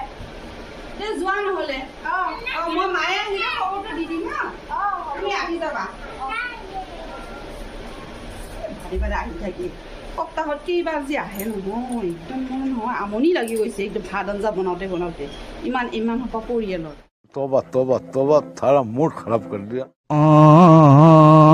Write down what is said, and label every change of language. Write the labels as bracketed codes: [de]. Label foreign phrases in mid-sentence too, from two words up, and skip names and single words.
[as] যোৱা নহ'লে। মই মায়ে আহিলে খবৰটো দি দিম হা। তুমি আহি যাবা। বাৰে বাৰে আহি থাকি সপ্তাহত কেইবাৰ যে আহে নহয়, একদম মানে নহয় আমনি লাগি গৈছে একদম ভাত আঞ্জা বনাওঁতে ইমান সোপা পৰিয়ালৰ। [hi] तौबा तौबा तौबा थारा मूड खराब कर दिया।